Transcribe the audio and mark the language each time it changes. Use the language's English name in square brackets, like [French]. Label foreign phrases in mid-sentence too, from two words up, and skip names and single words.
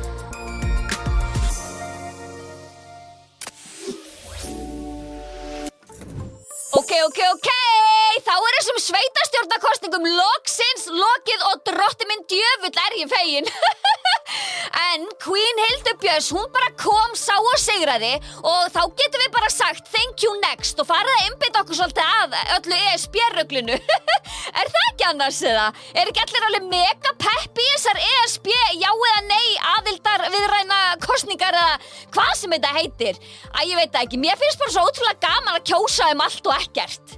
[Icelandic] Ok, þá þessum sveitarstjórnarkosningum loksins lokið og drottinn minn djöfull ég fegin. En Queen Hildur Björns, hún bara kom, sá og sigraði og þá getum við bara sagt [English] thank you next [Icelandic] og farið að einbeita okkur svolítið að öllu ESB-röglinu. Er það ekki annars eða? Er ekki allir alveg mega peppi í þessar ESB já eða nei aðildar viðræna kosningar eða hvað sem þetta heitir? Ég veit það ekki, mér finnst bara svo ótrúlega gaman að kjósa allt og ekkert.